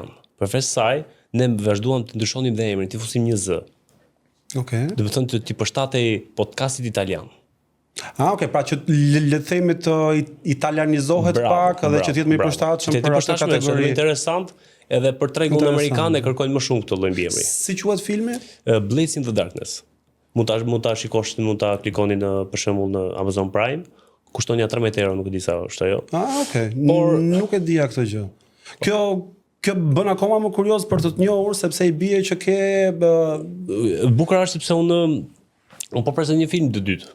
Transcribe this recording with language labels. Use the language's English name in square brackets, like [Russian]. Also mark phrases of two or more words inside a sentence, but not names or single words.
[Albanian] Përveç saj, ne vazhduam të ndryshonim dhe emrin, ti fusim një z. Okej. Do të thonë ti përshtatej podcastit italian. Okej, pra që le të themi të italianizohet pak edhe që të jetë më i përshtatshëm për atë kategori. Është interesant, edhe për tregun amerikan e kërkojnë më shumë këtë lloj mbiemri. Si quhet filmi? Blades in the Darkness. Mund ta shikosh, mund ta klikoni për shembull në Amazon Prime. Kushton ja 13 euro, nuk e di sa është ajo. Okej. Por nuk e dija këtë gjë. Kjo bën akoma më kurioz për të njohur sepse i bie që ke bukur është sepse unë po presoj një film të dytë.